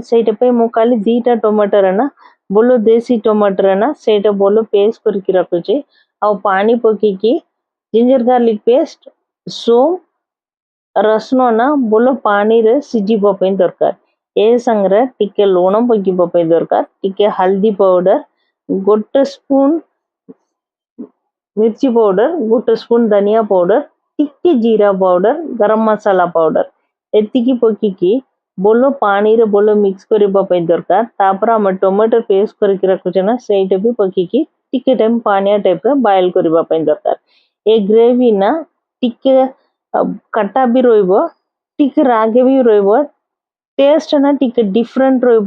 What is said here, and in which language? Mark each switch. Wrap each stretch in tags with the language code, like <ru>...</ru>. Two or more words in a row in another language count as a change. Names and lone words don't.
<or>ସେଇଟା ପାଇଁ ମୁଁ ଖାଲି 2ଟା ଟମାଟୋରେ ନା ଭଲ ଦେଶୀ ଟମାଟୋରେ ନା ସେଇଟା ଭଲ ପେଷ୍ଟ କରିକି ରଖୁଛି। ଆଉ ପାଣି ପକେଇକି</or> <en>ginger garlic paste,</en> <or>ସୋମ୍ ରସୁଣ ଭଲ ପାଣିରେ ସିଝିବା ପାଇଁ ଦରକାର। ଏ ସାଙ୍ଗରେ ଟିକେ ଲୁଣ ପକେଇବା ପାଇଁ ଦରକାର, ଟିକେ ହଳଦୀ ପାଉଡର, 1 ସ୍ପୁନ ମିର୍ଚି ପାଉଡର, 1 ସ୍ପୁନ ଧନିଆ ପାଉଡର, ଟିକେ ଜିରା ପାଉଡର, ଗରମ ମସଲା ପାଉଡର ଏତିକି ପକେଇକି ଭଲ ପାଣିରେ ଭଲ ମିକ୍ସ କରିବା ପାଇଁ ଦରକାର। ତାପରେ ଆମେ</or> <en>tomato paste</en> <or>କରିକି ରଖୁଛେ ନା ସେଇଟା ବି ପକେଇକି ଟିକେ ଟାଇମ ପାଣିଆ ଟାଇପର ବଏଲ କରିବା ପାଇଁ ଦରକାର। ଏ ଗ୍ରେଭି ନା ଟିକେ ଖଟା ବି ରହିବ, ଟିକେ ରାଗ ବି ରହିବ, ଟେଷ୍ଟ ନା ଟିକେ ଡିଫରେଣ୍ଟ ରହିବ।</or>